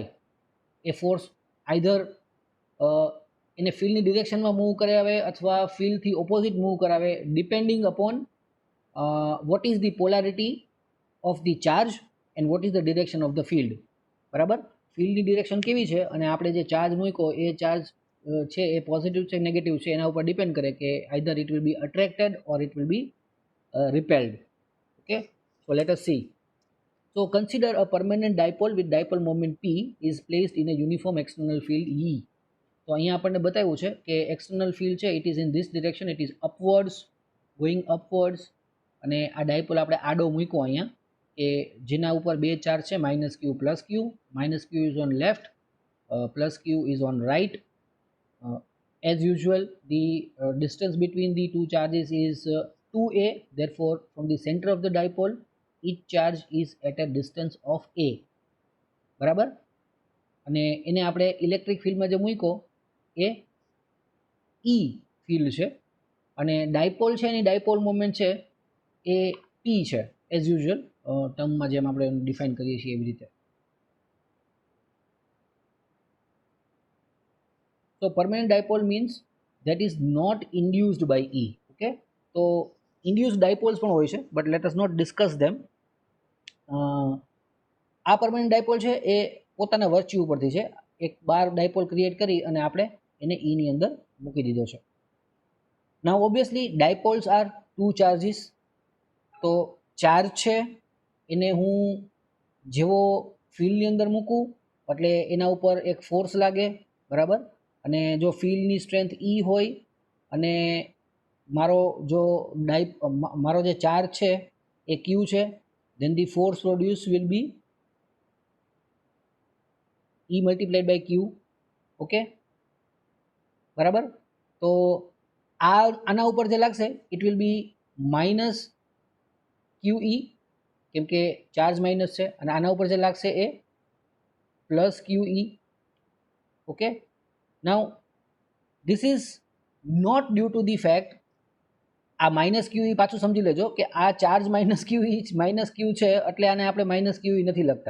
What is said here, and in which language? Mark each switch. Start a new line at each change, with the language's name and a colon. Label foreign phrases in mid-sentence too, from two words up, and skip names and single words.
Gujarati: એ ફોર્સ આઈધર એને ફિલ્ડની ડિરેક્શનમાં મૂવ કરાવે
English: અથવા ફિલ્ડથી ઓપોઝિટ મૂવ કરાવે, depending upon what is the polarity of the charge and what is the direction of the field.
Gujarati: બરાબર, ફિલ્ડની ડિરેક્શન કેવી છે અને આપણે જે ચાર્જ મૂક્યો એ ચાર્જ છે એ પોઝિટિવ છે નેગેટિવ છે એના ઉપર ડિપેન્ડ કરે કે
English: either it will be attracted or it will be repelled. Okay, so let us see. So consider a permanent dipole with dipole moment P is placed in a uniform external field E.
Gujarati: તો અહીંયા આપણને બતાવ્યું છે કે
English: external field
Gujarati: છે,
English: it is in this direction, it is upwards, going upwards,
Gujarati: અને આ ડાયપોલ આપણે આડો મૂક્યો અહીંયા કે જેના ઉપર બે ચાર્જ છે,
English: minus q plus q. minus q is on left, plus q is on right. As usual, the distance between the two charges is 2a, therefore from the center of the dipole each charge is at a distance of a.
Gujarati: બરાબર, અને એને આપણે
English: electric field
Gujarati: જે મૂક્યો એ ઈ ફિલ્ડ છે, અને ડાયપોલ છે એની
English: dipole moment
Gujarati: છે એ પી છે,
English: as usual term
Gujarati: જેમ આપણે ડિફાઇન કરીએ છીએ એવી રીતે.
English: So permanent dipole means that is not induced by E.
Gujarati: Okay, તો
English: induced dipoles
Gujarati: પણ હોય છે,
English: but let us not discuss them.
Gujarati: આ
English: permanent dipole
Gujarati: છે એ પોતાના વર્ચ્યુ ઉપરથી છે, એક બાર
English: dipole create
Gujarati: કરી અને આપણે એને E ની અંદર મૂકી દીધો છે.
English: now obviously dipoles are two charges.
Gujarati: તો ચાર્જ છે એને હું જેવો ફિલ્ડની અંદર મૂકું એટલે એના ઉપર એક ફોર્સ લાગે, બરાબર. અને જો ફિલ્ડની સ્ટ્રેન્થ E હોય અને મારો જે ચાર્જ છે એ Q છે,
English: then the force produced will be E multiplied by Q.
Gujarati: ઓકે, બરાબર. તો આના ઉપર જે લાગશે
English: it will be minus QE,
Gujarati: કેમ કે ચાર્જ માઇનસ છે, અને આના ઉપર જે લાગશે એ
English: plus QE. okay, now this is not due to the fact,
Gujarati: આ
English: minus QE
Gujarati: પાછું સમજી લેજો કે આ ચાર્જ
English: minus QE
Gujarati: છે, એટલે આને આપણે
English: minus QE
Gujarati: નથી લખતા.